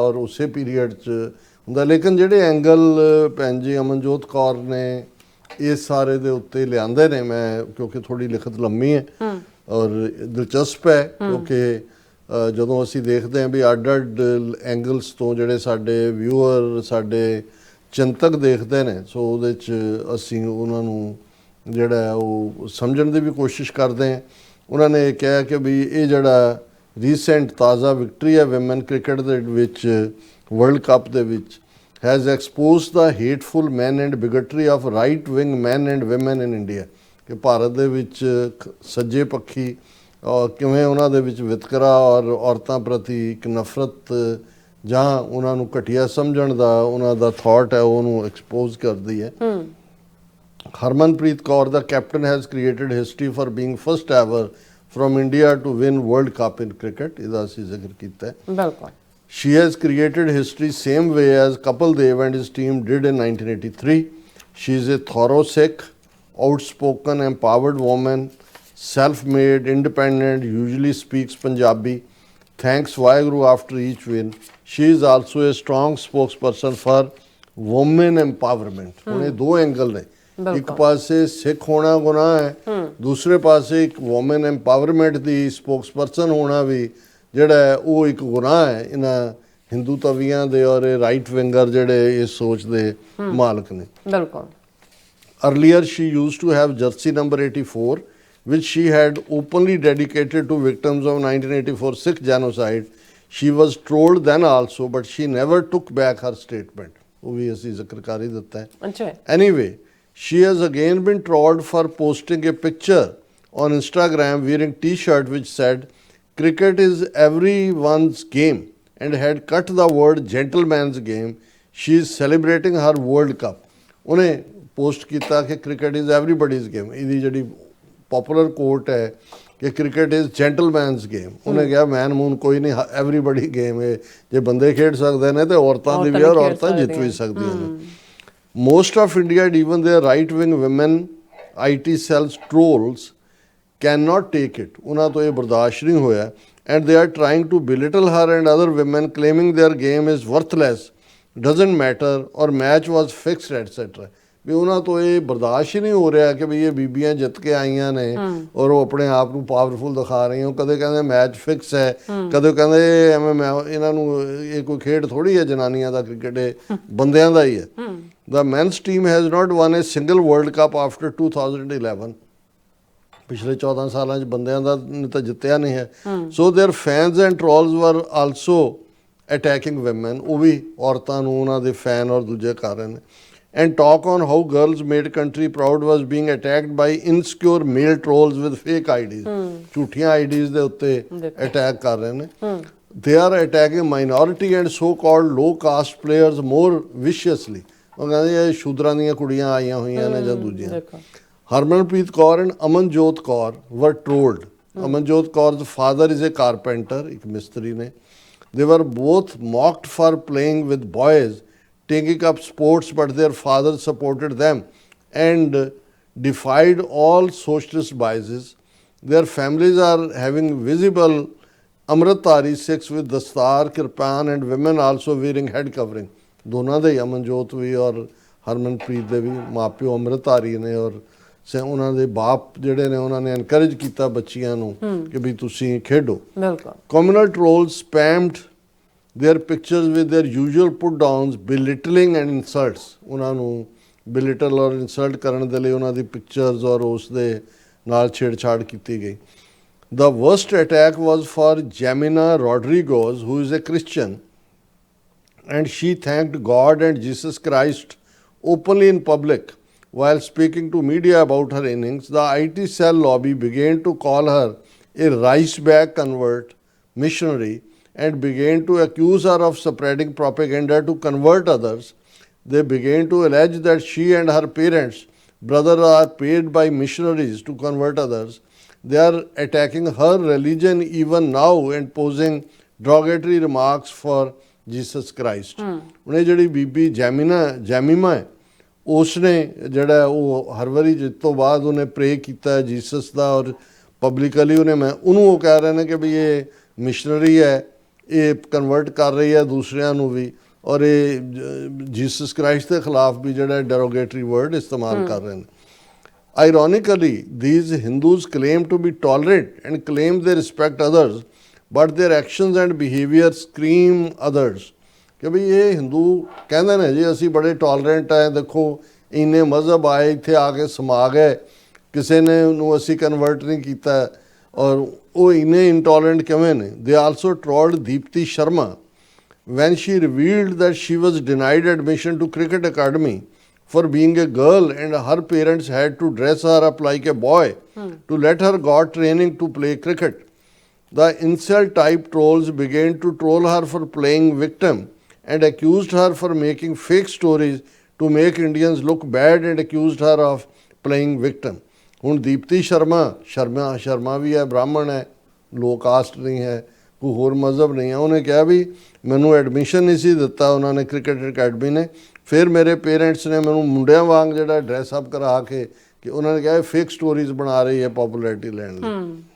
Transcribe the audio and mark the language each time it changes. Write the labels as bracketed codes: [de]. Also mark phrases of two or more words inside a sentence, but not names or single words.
[pa] ਔਰ ਉਸੇ ਪੀਰੀਅਡ 'ਚ ਹੁੰਦਾ, ਲੇਕਿਨ ਜਿਹੜੇ ਐਂਗਲ ਭੈਣ ਜੀ ਅਮਨਜੋਤ ਕੌਰ ਨੇ ਇਸ ਸਾਰੇ ਦੇ ਉੱਤੇ ਲਿਆਂਦੇ ਨੇ, ਮੈਂ ਕਿਉਂਕਿ ਥੋੜੀ ਲਿਖਤ ਲੰਮੀ ਹੈ ਔਰ ਦਿਲਚਸਪ ਹੈ, ਕਿਉਂਕਿ ਜਦੋਂ ਅਸੀਂ ਦੇਖਦੇ ਹਾਂ ਵੀ ਅੱਡ-ਅੱਡ ਐਂਗਲਸ ਤੋਂ ਜਿਹੜੇ ਸਾਡੇ ਵਿਊਅਰ ਸਾਡੇ ਚਿੰਤਕ ਦੇਖਦੇ ਨੇ, ਸੋ ਉਹਦੇ 'ਚ ਅਸੀਂ ਉਹਨਾਂ ਨੂੰ ਜਿਹੜਾ ਉਹ ਸਮਝਣ ਦੀ ਵੀ ਕੋਸ਼ਿਸ਼ ਕਰਦੇ ਹਾਂ। ਉਹਨਾਂ ਨੇ ਕਿਹਾ ਕਿ ਵੀ ਇਹ ਜਿਹੜਾ ਰੀਸੈਂਟ ਤਾਜ਼ਾ ਵਿਕਟਰੀ ਹੈ [en] women cricket [pa] ਦੇ ਵਿੱਚ ਵਰਲਡ ਕੱਪ ਦੇ ਵਿੱਚ [en] has exposed the hateful men and bigotry of right wing men and women in India, [pa] ਕਿ ਭਾਰਤ ਦੇ ਵਿੱਚ ਸੱਜੇ ਪੱਖੀ ਕਿਵੇਂ ਉਹਨਾਂ ਦੇ ਵਿੱਚ ਵਿਤਕਰਾ ਔਰ ਔਰਤਾਂ ਪ੍ਰਤੀ ਇੱਕ ਨਫ਼ਰਤ ਜਾਂ ਉਹਨਾਂ ਨੂੰ ਘਟੀਆ ਸਮਝਣ ਦਾ ਉਹਨਾਂ ਦਾ ਥਾਟ ਹੈ ਉਹਨੂੰ ਐਕਸਪੋਜ਼ ਕਰਦੀ ਹੈ। [en] ਹਰਮਨਪ੍ਰੀਤ ਕੌਰ ਦਾ captain has created history for being first ever from India to win World Cup in cricket, [pa] ਇਹਦਾ ਅਸੀਂ ਜ਼ਿਕਰ ਕੀਤਾ ਹੈ। ਬਿਲਕੁਲ। [en] She has created history same way as Kapil Dev and his team did in 1983. She is a thorough Sikh, outspoken, empowered woman, self-made, independent, usually speaks Punjabi, thanks Waheguru after each win. She is also a strong spokesperson for women empowerment. [pa] ਹੁਣ ਇਹ ਦੋ ਐਂਗਲ ਨੇ, ਇੱਕ ਪਾਸੇ ਸਿੱਖ ਹੋਣਾ ਗੁਨਾਹ ਹੈ, ਦੂਸਰੇ ਪਾਸੇ ਇੱਕ [en] woman empowerment [pa] ਦੀ ਸਪੋਕਸਪਰਸਨ ਹੋਣਾ ਵੀ ਜਿਹੜਾ ਉਹ ਇੱਕ ਗੁਨਾਹ ਹੈ ਇਹਨਾਂ ਹਿੰਦੂ ਤਵੀਆਂ ਦੇ ਔਰ [en] right winger [pa] ਜਿਹੜੇ ਇਸ ਸੋਚ ਦੇ ਮਾਲਕ ਨੇ। ਬਿਲਕੁਲ। [en] Earlier she used to have jersey number 84 which she had openly dedicated to victims of 1984 Sikh genocide. She was trolled then also but she never took back her statement. [pa] ਉਹ ਵੀ ਅਸੀਂ ਜ਼ਿਕਰ ਕਰ ਹੀ ਦਿੱਤਾ ਹੈ। ਅੱਛਾ। [en] Anyway, she has again been trolled for posting a picture on Instagram wearing t-shirt which said cricket is everyone's game and had cut the word gentleman's game. She is celebrating her World Cup. [pa] ਉਹਨੇ ਪੋਸਟ ਕੀਤਾ ਕਿ [en] cricket is everybody's game. [pa] ਇਹਦੀ ਜਿਹੜੀ [en] popular quote [pa] ਹੈ ਕਿ [en] cricket is gentleman's game, [pa] ਉਹਨੇ ਕਿਹਾ ਮੈਨ ਮੂਨ ਕੋਈ ਨਹੀਂ, [en] everybody game [pa] ਹੈ। ਜੇ ਬੰਦੇ ਖੇਡ ਸਕਦੇ ਨੇ ਤੇ ਔਰਤਾਂ ਦੀ ਵੀ ਔਰ ਔਰਤਾਂ ਜਿੱਤ ਵੀ ਸਕਦੀਆਂ ਨੇ। [en] most of India even their right wing women IT cells trolls cannot take it. [pa] ਉਹਨਾਂ ਤੋਂ ਇਹ ਬਰਦਾਸ਼ਤ ਨਹੀਂ ਹੋਇਆ [en] and they are trying to belittle her and other women claiming their game is worthless, doesn't matter or match was fixed etc. [pa] ਵੀ ਉਹਨਾਂ ਤੋਂ ਇਹ ਬਰਦਾਸ਼ਤ ਹੀ ਨਹੀਂ ਹੋ ਰਿਹਾ ਕਿ ਵੀ ਇਹ ਬੀਬੀਆਂ ਜਿੱਤ ਕੇ ਆਈਆਂ ਨੇ ਔਰ ਉਹ ਆਪਣੇ ਆਪ ਨੂੰ ਪਾਵਰਫੁਲ ਦਿਖਾ ਰਹੀਆਂ। ਕਦੇ ਕਹਿੰਦੇ [en] match fix [pa] ਹੈ, ਕਦੇ ਕਹਿੰਦੇ ਐਵੇਂ ਇਹਨਾਂ ਨੂੰ ਇਹ ਕੋਈ ਖੇਡ ਥੋੜੀ ਹੈ ਜਨਾਨੀਆਂ ਦਾ, ਕ੍ਰਿਕਟ ਇਹ ਬੰਦਿਆਂ ਦਾ ਹੀ ਹੈ। [en] The men's team has not won a single World Cup after 2011. [pa] ਪਿਛਲੇ 14 ਸਾਲਾਂ 'ਚ ਬੰਦਿਆਂ ਦਾ ਤਾਂ ਜਿੱਤਿਆ ਨਹੀਂ ਹੈ। [en] so their fans and trolls were also attacking women, [pa] ਉਹ ਵੀ ਔਰਤਾਂ ਨੂੰ ਉਹਨਾਂ ਦੇ ਫੈਨ ਔਰ ਦੂਜੇ ਕਰ ਰਹੇ ਨੇ। [en] and talk on how girls made country proud was being attacked by insecure male trolls with fake IDs, [pa] ਝੂਠੀਆਂ ਆਈਡੀਜ਼ ਦੇ ਉੱਤੇ ਅਟੈਕ ਕਰ ਰਹੇ ਨੇ। [en] they are attacking minority and so called low caste players more viciously. [pa] ਉਹ ਕਹਿੰਦੇ ਇਹ ਸ਼ੂਦਰਾਂ ਦੀਆਂ ਕੁੜੀਆਂ ਆਈਆਂ ਹੋਈਆਂ ਨੇ ਜਾਂ ਦੂਜੀਆਂ। [en] ਹਰਮਨਪ੍ਰੀਤ ਕੌਰ ਐਂਡ ਅਮਨਜੋਤ ਕੌਰ ਵਰ ਟ੍ਰੋਲਡ। ਅਮਨਜੋਤ ਕੌਰ's father is a carpenter, [pa] ਇੱਕ ਮਿਸਤਰੀ ਨੇ। [en] They were both mocked for playing with boys, taking up sports, but their father supported them and defied all socialist biases. Their families are having visible Amritdhari Sikhs with dastar, kirpan and women also wearing head covering. [pa] ਦੋਨਾਂ ਦੇ ਹੀ, ਅਮਨਜੋਤ ਵੀ ਔਰ ਹਰਮਨਪ੍ਰੀਤ ਦੇ ਵੀ ਮਾਪਿਓ ਅੰਮ੍ਰਿਤਧਾਰੀ ਨੇ ਔਰ ਉਹਨਾਂ ਦੇ ਬਾਪ ਜਿਹੜੇ ਨੇ ਉਹਨਾਂ ਨੇ ਐਨਕਰੇਜ ਕੀਤਾ ਬੱਚੀਆਂ ਨੂੰ ਕਿ ਵੀ ਤੁਸੀਂ ਖੇਡੋ। ਬਿਲਕੁਲ। [en] Communal trolls spammed their pictures with their usual put downs, belittling and insults. [pa] ਉਹਨਾਂ ਨੂੰ belittle ਔਰ insult ਕਰਨ ਦੇ ਲਈ ਉਹਨਾਂ ਦੀ ਪਿਕਚਰਸ ਔਰ ਉਸ ਦੇ ਨਾਲ ਛੇੜਛਾੜ ਕੀਤੀ ਗਈ। [en] The worst attack was for Jamina Rodriguez, who is a Christian, and she thanked God and Jesus Christ openly in public. While speaking to media about her innings, the IT cell lobby began to call her a rice bag convert missionary and began to accuse her of spreading propaganda to convert others. They began to allege that she and her parents, brother, are paid by missionaries to convert others. They are attacking her religion even now and posing derogatory remarks for Jesus Christ. [pa] ਹੁਣ ਇਹ ਜਿਹੜੀ ਬੀਬੀ ਜੈਮੀਮਾ ਹੈ, ਉਸਨੇ ਜਿਹੜਾ ਉਹ ਹਰ ਵਾਰੀ ਜਿਸ ਤੋਂ ਬਾਅਦ ਉਹਨੇ ਪ੍ਰੇ ਕੀਤਾ ਜੀਸਸ ਦਾ ਔਰ ਪਬਲਿਕਲੀ ਉਹਨੂੰ ਉਹ ਕਹਿ ਰਹੇ ਨੇ ਕਿ ਵੀ ਇਹ ਮਿਸ਼ਨਰੀ ਹੈ, ਇਹ ਕਨਵਰਟ ਕਰ ਰਹੀ ਹੈ ਦੂਸਰਿਆਂ ਨੂੰ ਵੀ, ਔਰ ਇਹ ਜੀਸਸ ਕ੍ਰਾਈਸਟ ਦੇ ਖਿਲਾਫ ਵੀ ਜਿਹੜਾ [en] derogatory word [pa] ਇਸਤੇਮਾਲ ਕਰ ਰਹੇ ਨੇ। [en] Ironically, these Hindus claim to be tolerant and claim they respect others, but their actions and behavior scream others. [pa] ਕਿ ਵੀ ਇਹ ਹਿੰਦੂ ਕਹਿੰਦੇ ਨੇ ਜੀ ਅਸੀਂ ਬੜੇ ਟੋਲਰੈਂਟ ਹੈ, ਦੇਖੋ ਇੰਨੇ ਮਜ਼ਹਬ ਆਏ ਇੱਥੇ ਆ ਕੇ ਸਮਾ ਗਏ, ਕਿਸੇ ਨੇ ਨੂੰ ਅਸੀਂ ਕਨਵਰਟ ਨਹੀਂ ਕੀਤਾ, ਔਰ ਉਹ ਇੰਨੇ ਇੰਟੋਲਰੈਂਟ ਕਿਵੇਂ ਨੇ। [en] they also trolled ਦੀਪਤੀ ਸ਼ਰਮਾ when she revealed that she was denied admission to cricket academy for being a girl and her parents had to dress her up like a boy to let her got training to play cricket. The incel type trolls began to troll her for playing victim and accused her for making fake stories to make Indians look bad and accused her of playing victim. [pa] ਹੁਣ ਦੀਪਤੀ ਸ਼ਰਮਾ ਵੀ ਹੈ, ਬ੍ਰਾਹਮਣ ਹੈ, [en] low caste [pa] ਨਹੀਂ ਹੈ, ਕੋਈ ਹੋਰ ਮਜ਼ਹਬ ਨਹੀਂ ਹੈ। ਉਹਨੇ ਕਿਹਾ ਵੀ ਮੈਨੂੰ ਐਡਮਿਸ਼ਨ ਨਹੀਂ ਸੀ ਦਿੱਤਾ ਉਹਨਾਂ ਨੇ [en] cricket academy [pa] ਨੇ, ਫਿਰ ਮੇਰੇ ਪੇਰੈਂਟਸ ਨੇ ਮੈਨੂੰ ਮੁੰਡਿਆਂ ਵਾਂਗ ਜਿਹੜਾ [en] dress up [pa] ਕਰਾ ਕੇ ਕਿ ਉਹਨਾਂ ਨੇ ਕਿਹਾ [en] fake stories [pa] ਬਣਾ ਰਹੀ ਹੈ ਪੋਪੂਲੈਰਿਟੀ ਲੈਣ ਲਈ।